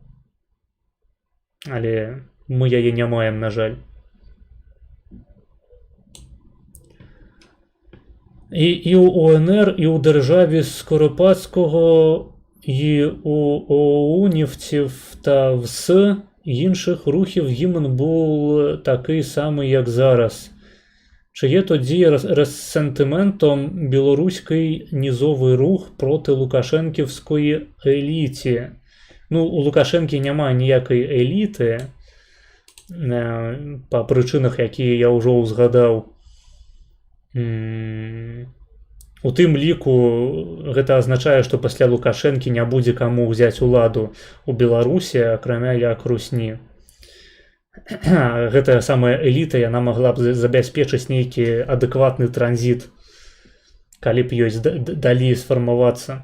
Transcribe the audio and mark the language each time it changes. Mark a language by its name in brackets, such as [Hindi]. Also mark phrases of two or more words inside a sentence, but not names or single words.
[Belarusian] Але мы яе не маем, на жаль. [Ukrainian] І ў УНР, і ў дзяржаві Скоропадского, і у ОУНівців та ВС інших рухів гімн був такий самий, як зараз. Чи є тоді ресентиментом білоруський низовий рух проти лукашенківської еліті? Ну, у Лукашенки нема ніякої еліти, по причинах, які я вже узгадав. [Belarusian] У тым ліку гэта азначае, што пасля Лукашэнкі не будзе каму ўзяць уладу у Беларусі, акрамя як Русні. Гэтая самая эліта, яна магла б забяспечыць нейкі адэкватны транзіт, калі б ёсць далей сфармавацца.